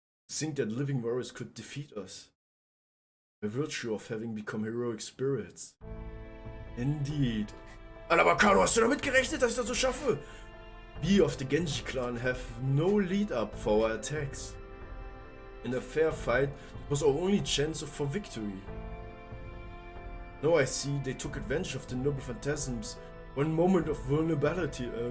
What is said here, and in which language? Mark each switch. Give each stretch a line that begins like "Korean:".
English: Think that living warriors could defeat us. By virtue of having become heroic spirits. Indeed.
German: Aber Kano, hast du damit gerechnet, dass ich das so schaffe?
English: We of the Genji clan have no lead up for our attacks. In a fair fight, it was our only chance for victory. Now I see they took advantage of the noble phantasms. One moment of vulnerability.